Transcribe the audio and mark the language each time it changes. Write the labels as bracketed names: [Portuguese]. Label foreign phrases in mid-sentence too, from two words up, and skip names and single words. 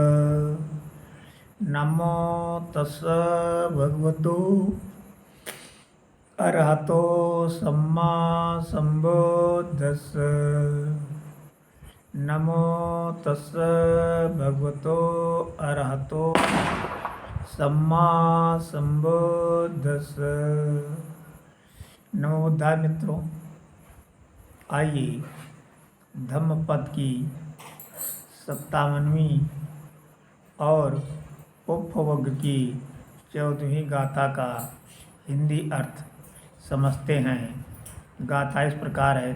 [Pali] नमो तस् भगवतो अरहतो सम्मा संबुद्धस्स। नमो तस् भगवतो अरहतो सम्मा संबुद्धस्स। नमो बुद्धाय [Hindi] मित्रों, आइए धम्मपद की 57वीं और उपवर्ग की 14वीं गाथा का हिंदी अर्थ समझते हैं। गाथा इस प्रकार है।